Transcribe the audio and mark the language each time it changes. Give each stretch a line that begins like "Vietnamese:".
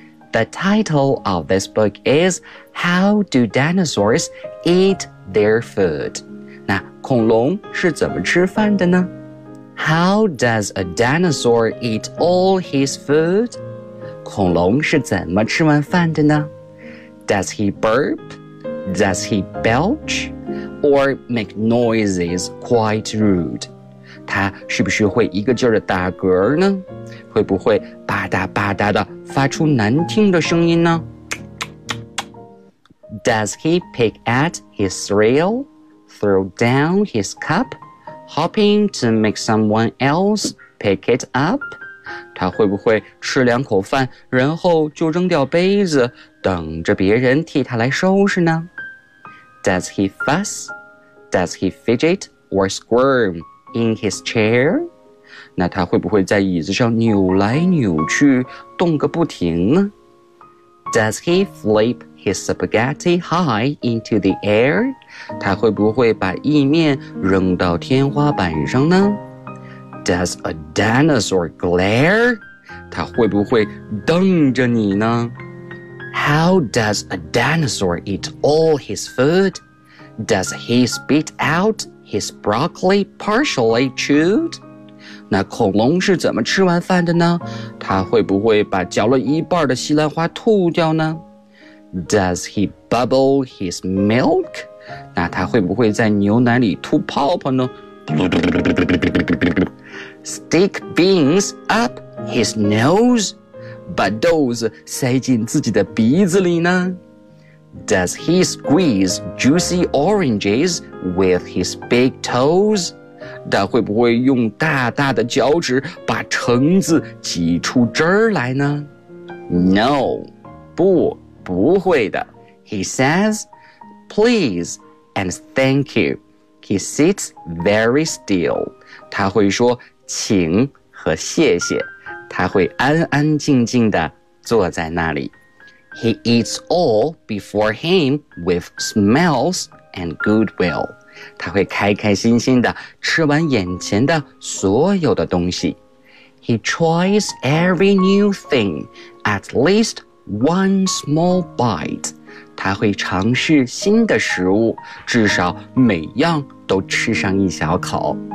English: The title of this book is How do dinosaurs eat their food?
Chinese: 那恐龙是怎么吃饭的呢？
English: How does a dinosaur eat all his food?
Chinese: 恐龙是怎么吃完饭的呢？
English: Does he burp? Does he belch? Or make noises quite rude?
Chinese: 他是不是会一个劲儿的打嗝呢？会不会吧嗒吧嗒的发出难听的声音呢？
English: Does he pick at his cereal? Throw down his cup? Hoping to make someone else pick it up?
Chinese: 他会不会吃两口饭，然后就扔掉杯子，等着别人替他来收拾呢？
English: Does he fuss? Does he fidget or squirm in his chair?
Chinese: 那他会不会在椅子上扭来扭去，动个不停呢？
English: Does he flip his spaghetti high into the air?
Chinese: 他会不会把意面扔到天花板上呢？
English: Does a dinosaur glare?
Chinese: 他会不会瞪着你呢？
English: How does a dinosaur eat all his food? Does he spit out his broccoli partially chewed?
Chinese: 那恐龙是怎么吃完饭的呢？他会不会把嚼了一半的西兰花吐掉呢？
English: Does he bubble his milk?
Chinese: 那他会不会在牛奶里吐泡泡呢？
English: Stick beans up his nose?
Chinese: 把豆子塞进自己的鼻子里呢？
English: Does he squeeze juicy oranges with his big toes?
Chinese: 他会不会用大大的脚趾把橙子挤出汁来呢？
English: No,
Chinese: 不会的
English: He says, please and thank you. He sits very still.
Chinese: 他会说请和谢谢。他会安安静静地坐在那里。
English: He eats all before him with smiles and goodwill.
Chinese: 他会开开心心地吃完眼前的所有的东西。
English: He tries every new thing at leastOne small bite.
Chinese: 他会尝试新的食物，至少每样都吃上一小口。